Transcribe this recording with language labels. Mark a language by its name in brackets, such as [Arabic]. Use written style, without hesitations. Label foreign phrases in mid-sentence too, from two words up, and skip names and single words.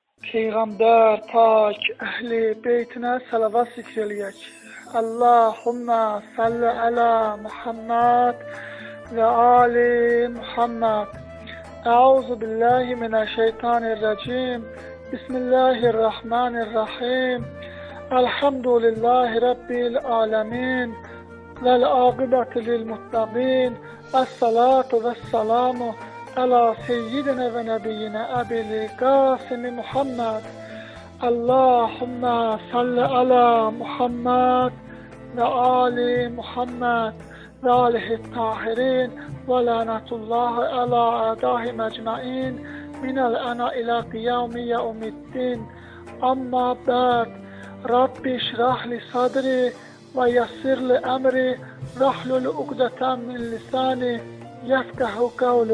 [Azerbaijani] Peyğəmbər, pak, əhli, beytinə salavat zikr eləyək. [Arabic] اللهم صل على محمد وآل محمد. أعوذ بالله من الشيطان الرجيم. بسم الله الرحمن الرحيم. الحمد لله رب العالمين. والعاقبة للمتقين. الصلاة والسلام على سيدنا ونبينا أبي القاسم محمد. اللهم صل على محمد وآل محمد وآله الطاهرين ولعنة الله على أعدائه أجمعين من الآن إلى قيام يوم الدين. أما بعد. رب اشرح لي صدري ويسر لي أمري واحلل عقدة من لساني يفقهوا قولي.